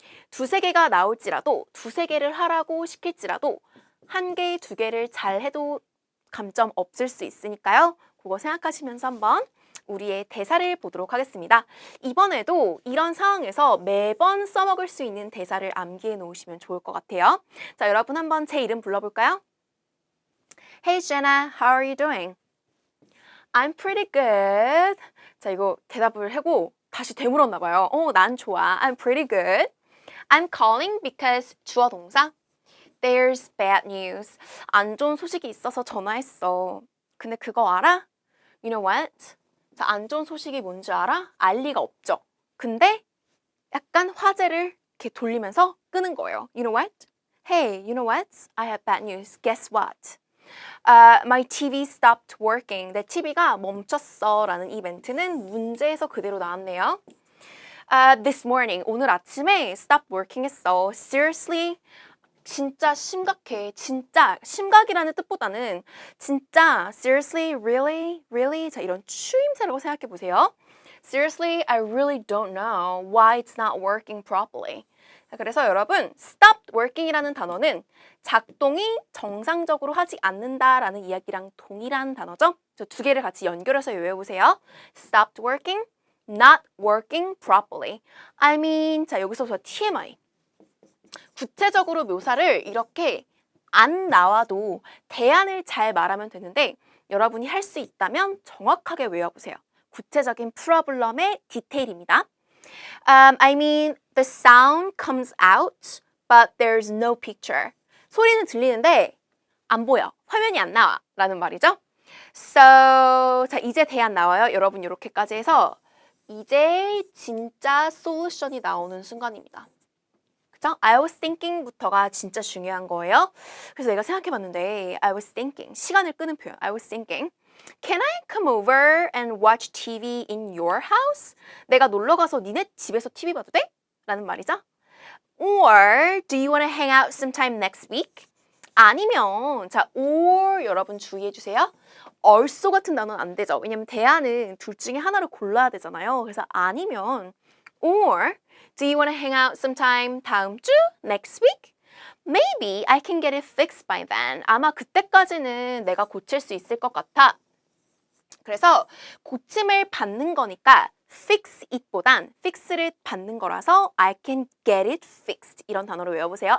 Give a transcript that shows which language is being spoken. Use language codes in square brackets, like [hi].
[ko] 두세 개가 나올지라도 두세 개를 하라고 시킬지라도 한 개, 두 개를 잘 해도 감점 없을 수 있으니까요. 그거 생각하시면서 한번 우리의 대사를 보도록 하겠습니다. 이번에도 이런 상황에서 매번 써먹을 수 있는 대사를 암기해 놓으시면 좋을 것 같아요. 자, 여러분 한번 제 이름 불러볼까요? [en] Hey Jenna, how are you doing? I'm pretty good. [ko] 자, 이거 대답을 하고 다시 되물었나 봐요. 난 좋아. [en] I'm pretty good. I'm calling because [ko] 주어 동사. [en] There's bad news. [ko] 안 좋은 소식이 있어서 전화했어. 근데 그거 알아? [en] You know what? [ko] 자, 안 좋은 소식이 뭔지 알아? 알 리가 없죠. 근데 약간 화제를 이렇게 돌리면서 끄는 거예요. [en] You know what? Hey, you know what? I have bad news. Guess what? My TV stopped working. [ko] 내 TV가 멈췄어. 라는 이 멘트는 문제에서 그대로 나왔네요. [en] This morning. [ko] 오늘 아침에 stop working 했어. [en] Seriously? [ko] 진짜 심각해. 진짜 심각이라는 뜻보다는 진짜 seriously, really, really 자 이런 추임새라고 생각해 보세요. [en] Seriously, I really don't know why it's not working properly. [ko] 자, 그래서 여러분 stopped working이라는 단어는 작동이 정상적으로 하지 않는다라는 이야기랑 동일한 단어죠. 저 두 개를 같이 연결해서 외워보세요. [en] Stopped working, not working properly. I mean, [ko] 자 여기서부터 TMI. 구체적으로 묘사를 이렇게 안 나와도 대안을 잘 말하면 되는데 여러분이 할 수 있다면 정확하게 외워보세요. 구체적인 프로블럼의 디테일입니다. [en] I mean, the sound comes out, but there's no picture. [ko] 소리는 들리는데 안 보여. 화면이 안 나와. 라는 말이죠. [en] So, [ko] 자 이제 대안 나와요. 여러분 이렇게까지 해서 이제 진짜 솔루션이 나오는 순간입니다. [en] I was thinking [ko] 부터가 진짜 중요한 거예요. 그래서 내가 생각해봤는데 [en] I was thinking, [ko] 시간을 끄는 표현 [en] I was thinking Can I come over and watch TV in your house? [ko] 내가 놀러가서 니네 집에서 TV 봐도 돼? 라는 말이죠. [en] Or do you want to hang out sometime next week? [ko] 아니면 자 or 여러분 주의해주세요. also 같은 단어는 안 되죠. 왜냐면 대안은 둘 중에 하나를 골라야 되잖아요. 그래서 아니면 [en] or do you want to hang out sometime [ko] 다음 주? [en] Next week? Maybe I can get it fixed by then. [ko] 아마 그때까지는 내가 고칠 수 있을 것 같아. 그래서 고침을 받는 거니까 fix it보단 fix를 받는 거라서 [en] I can get it fixed. [ko] 이런 단어를 외워보세요.